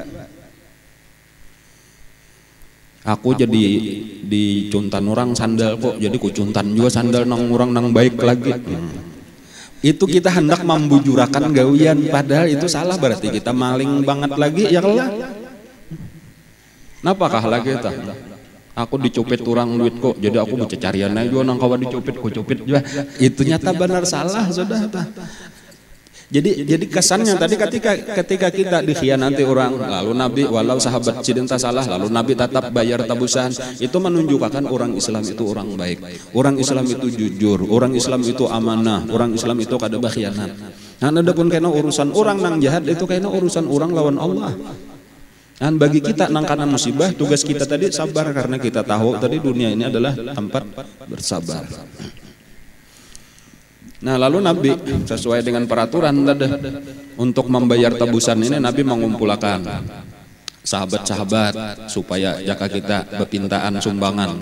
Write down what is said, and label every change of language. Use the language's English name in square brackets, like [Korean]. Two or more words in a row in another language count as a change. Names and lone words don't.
[Banjar] Aku jadi dicuntan orang sandal kok, jadi kucuntan juga sandal nang orang nang baik lagi. Itu kita hendak membujurakan gawian, padahal itu salah, berarti kita maling banget lagi ya Allah. Napakah lagi ta? Aku dicopet orang duit kok, jadi aku mau carian aja nang kawan dicopet, ku copet juga. [Indonesian] Itu nyata benar salah sudah ta. Jadi kesannya tadi ketika kita dikhianati orang, lalu Nabi walau sahabat sidenta salah, lalu Nabi tetap bayar tebusan, itu menunjukkan orang Islam itu orang baik, orang Islam itu jujur, orang Islam itu amanah, orang Islam itu kada berkhianat. [Banjar] Nah, adapun kena urusan orang nang jahat itu kena urusan orang lawan Allah. [Indonesian] Dan bagi kita nang kana musibah, tugas kita tadi sabar karena kita tahu tadi dunia ini adalah tempat bersabar. Nah lalu Nabi sesuai dengan peraturan tadi untuk membayar tebusan ini Nabi mengumpulkan sahabat-sahabat supaya jaka kita berpintaan sumbangan.